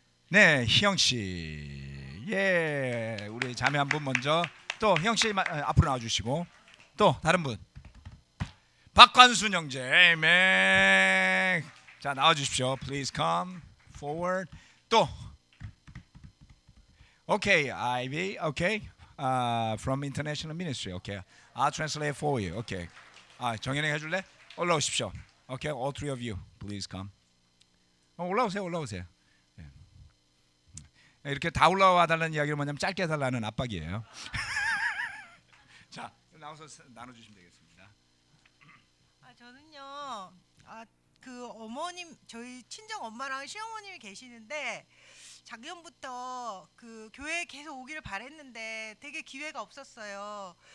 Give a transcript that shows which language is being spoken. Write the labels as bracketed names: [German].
[Korean] 네, 희영 씨, 우리 자매 한 분 먼저 또 희영 씨 앞으로 나와주시고 또 다른 분 박관순 형제, 아멘. 자 나와주십시오. [English] Please come forward. [Korean] 또, [English] okay, Ivy, okay, from International Ministry, okay. I'll translate for you, okay. [Korean] 정현이 해줄래? 올라오십시오. [English] Okay, all three of you, please come. [Korean] 올라오세요. 이렇게 다 올라와 달라는 이야기를 뭐냐면 짧게 해달라는 압박이에요. 자, 나와서 나눠주시면 되겠습니다. 저는요. 그 어머님 저희 친정 엄마랑 시어머님이 계시는데 작년부터 그 교회에 계속 오기를 바랬는데 되게 기회가 없었어요.